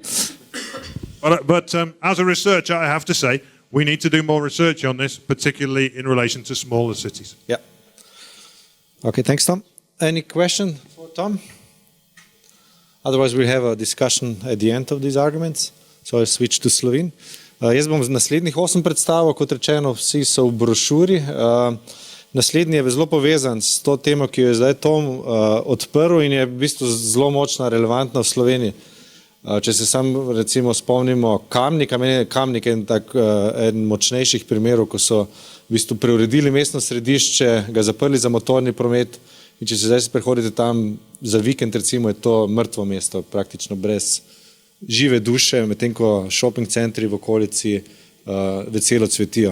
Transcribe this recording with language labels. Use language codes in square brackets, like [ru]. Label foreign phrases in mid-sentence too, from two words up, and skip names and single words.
[en] But as a researcher, I have to say, we need to do more research on this, particularly in relation to smaller cities. Yeah. Okay, thanks, Tom. Any question for Tom? Otherwise, we'll have a discussion at the end of these arguments. So I'll switch to Slovene. [sl] Jaz bom naslednjih 8 predstavil, kot rečeno, vsi so v brošuri. Naslednji je zelo povezan s to temo, ki jo je zdaj Tom odprl in je v bistvu zelo močna, relevantna v Sloveniji. Če se sam recimo spomnimo Kamnika, meni je Kamnik eden močnejših primerov, ko so v bistvu preuredili mestno središče, ga zaprli za motorni promet, in če se zdaj prehodite tam za vikend, recimo, je to mrtvo mesto, praktično brez žive duše, medtem ko shopping centri v okolici veselo cvetijo.